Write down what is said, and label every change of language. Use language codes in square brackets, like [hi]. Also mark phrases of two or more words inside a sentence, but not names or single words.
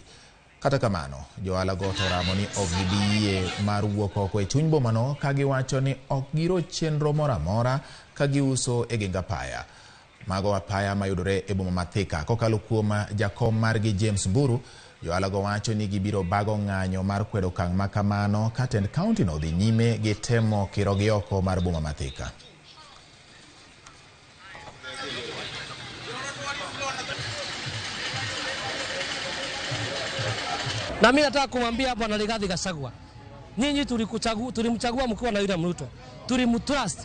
[luo] Kata kamano, joalago to ramo ni ok gibiyie mar wuok oko e chuny bomano ka giwacho ni ok giro chenro moro amora ka giuso e geng apaya. Mago apaya mayudore e boma ma Thika kokalo kuom jakom margi James Mburu, joalago wacho ni gibiro bago ng'anyo mar kwedo okang' ma kamano ka tend kaunti no dhi nyime gi temo kiro gi oko mar boma ma Thika. [sw] Na mimi nataka kumwambia Bwana Rigathi Gachagua, nyinyi tulimchagua mkiwa na William Ruto. Tulimtrust.